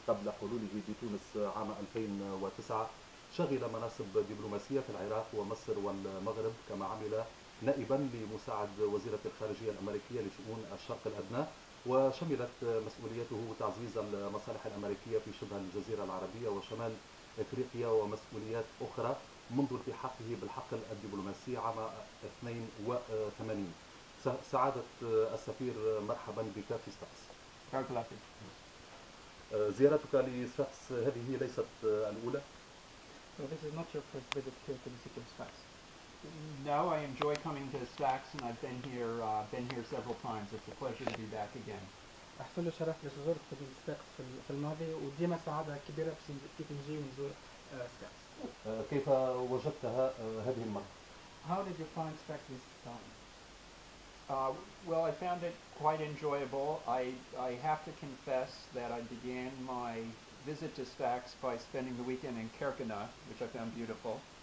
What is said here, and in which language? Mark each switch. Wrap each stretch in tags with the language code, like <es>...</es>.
<ar>قبل حلوله بتونس عام 2009 شغل مناصب دبلوماسية في العراق ومصر والمغرب، كما عمل نائبا لمساعد وزيرة الخارجية الأمريكية لشؤون الشرق الأدنى، وشملت مسؤوليته تعزيز المصالح الأمريكية في شبه الجزيرة العربية وشمال إفريقيا ومسؤوليات أخرى منذ التحاقه بالحقل الدبلوماسي عام 82. سعادة السفير، مرحبا بك في صفاقس. زيارتك لصفاقس هذه ليست الأولى.</ar> <en>So this is not your first visit here to the city of Sfax. No, I enjoy coming to Sfax, and I've been here several times. It's a pleasure to be back again.</en> <ar>أحسن له شرف باش زرت مدينة صفاقس في الماضي، وديما سعادة كبيرة باش كيف نجي ونزور صفاقس. كيف وجدتها هذه المرة؟</ar> <en>How did you find Sfax this time? Well, I found it quite enjoyable. I have to confess that I began my visit to Sfax by spending the weekend in Kerkena, which I found beautiful.</en>